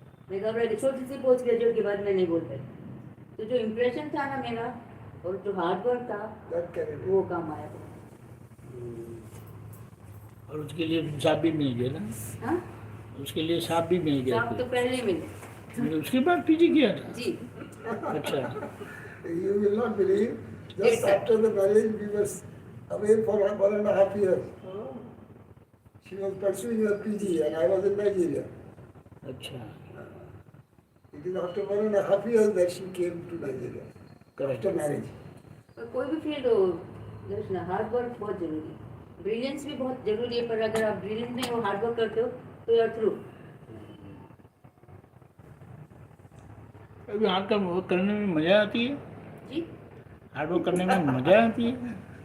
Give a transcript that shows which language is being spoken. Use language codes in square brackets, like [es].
[hi] मैं घबरा गई, छोटी सी पोस्ट ग्रेजुएट के बाद मैं नहीं बोल पाई। तो जो इम्प्रेशन था ना मेरा और जो हार्ड वर्क था वो काम आया था। और उसके लिए हिसाब भी मिल गया ना? हाँ, उसके लिए हिसाब भी मिल गया साहब तो पहले ही मिले फिर उसके बाद पीजी किया था? जी। अच्छा, [en] You will not believe, just Yes, sir. after the marriage, we were away for 1.5 years. She was pursuing her PG and I was in Nigeria. [hi] अच्छा, [en] It is after 1.5 years that she came to Nigeria, Correct. after marriage. [hi] पर कोई भी field हो, दर्शना hard work बहुत जरूरी है, brilliance भी बहुत जरूरी है, पर अगर आप ब्रिलियंट नहीं हो, हार्ड वर्क करते हो तो [en] You are through. [hi] अभी हार्ड वर्क करने में मजा आती है, जी हार्ड वर्क करने में मजा आती है।